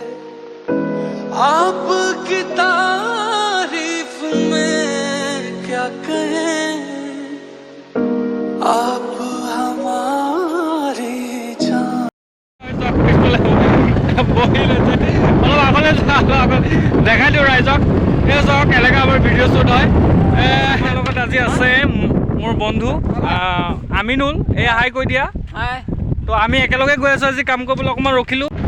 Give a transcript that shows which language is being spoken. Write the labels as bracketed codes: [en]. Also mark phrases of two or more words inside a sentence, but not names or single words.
[hi] आपकी तारीफ में क्या कहें, आप हमारी जान। [as] দেখাই দিওঁ ৰাইজক, এই চাওক এনেকৈ আমাৰ ভিডিঅ' শ্বুট হয়। আমাৰ লগত আজি আছে মোৰ বন্ধু আমিনুল। এই হাই কৈ দিয়া। তো আমি একেলগে গৈ আছোঁ আজি কাম কৰিবলৈ, অকণমান ৰখিলোঁ।